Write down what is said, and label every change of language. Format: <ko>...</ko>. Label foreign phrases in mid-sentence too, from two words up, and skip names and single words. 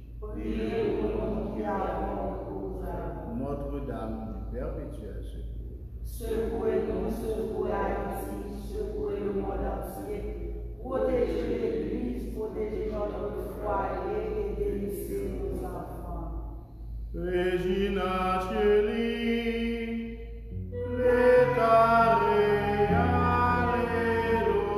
<fr>Priez pour nous qui avons recours à vous. Notre-Dame du Perpétuel secours. Secouez-nous, secouez Haïti, secouez le monde entier. Protégez l'Église, protégez notre foyer et délivrez nos enfants.</fr> <la>Regina Celi, letare, alleluia.</la>